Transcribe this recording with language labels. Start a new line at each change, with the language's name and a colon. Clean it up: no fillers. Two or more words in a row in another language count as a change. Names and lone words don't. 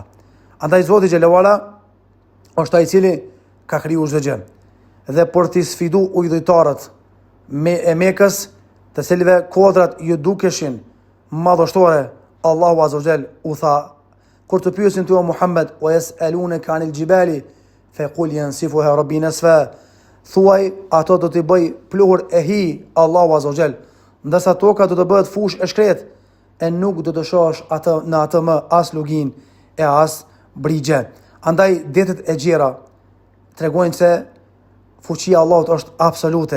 Albanian: Andaj Zoti
Arabic: جل وعلا
Albanian: është ai i cili ka krijuar çdo gjë. Dhe për t'i sfidu udhëtarët e Mekës, të cilëve kodrat ju dukeshin madhështore, Allahu
Arabic: عز وجل
Albanian: u tha, kur të pyesin ty o Muhammed,
Arabic: ويسألونك عن الجبال فقل ينسفها ربي نسفا,
Albanian: thuaj ato do t'i bëj pluhur e hi Allahu
Arabic: عز وجل,
Albanian: ndërsa toka do të bëhet fush e shkret, e nuk do të shohësh atë në atë më as lugin e as brigje. Andaj detet e gjera tregojnë se fuqia e Allahut është absolute.